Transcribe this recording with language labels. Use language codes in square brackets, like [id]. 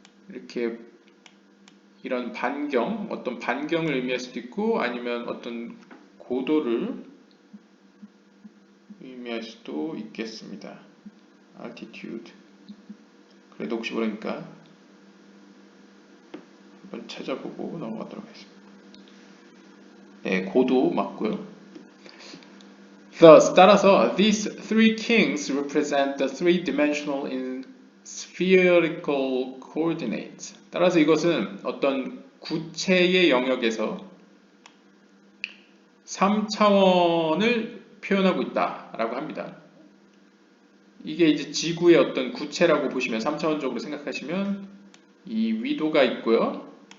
[ko] 이렇게 이런 반경, 어떤 반경을 의미할 수도 있고, 아니면 어떤 고도를 의미할 수도 있겠습니다. [en] altitude. [ko] 그래도 혹시 모르니까 한번 찾아보고 넘어가도록 하겠습니다. 네, 고도 맞고요. [en] Thus, [ko] 따라서 [en] these three kings represent the three-dimensional in spherical coordinates. [ko] 따라서 이것은 어떤 구체의 영역에서 3차원을 표현하고 있다라고 합니다. 이게 이제 지구의 어떤 구체라고 보시면 3차원적으로 생각하시면 이 위도가 있고요.